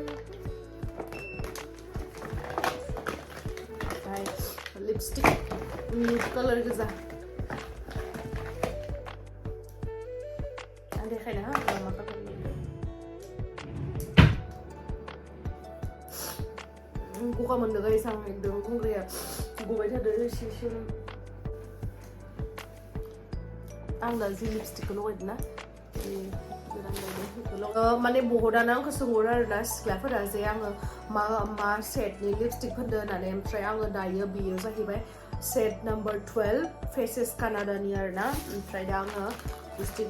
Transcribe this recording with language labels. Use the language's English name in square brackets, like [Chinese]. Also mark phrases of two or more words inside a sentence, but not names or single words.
[Bodo] ओमफ्राय लिपस्टिक [English] nude colour [Bodo] गोजा आं देखायनो हा मा कालारनि गगा मोनदों गाइस आं एकदम गुंग्राया गबाय थादों एसे आं दा जि लिपस्टिकखौ लगायदों ना माने बहुदानो आंखौ सोंहरो आरोना सिख्लाफोरा जे आङो मा सेटनि लिपस्टिक फोनदो होननानै ओमफ्राय आङो दायो बेयो जाहैबाय [English] set number 12 faces Canada- [Bodo] नि आरोना ओमफ्राय दा आङो गुस्थिखौ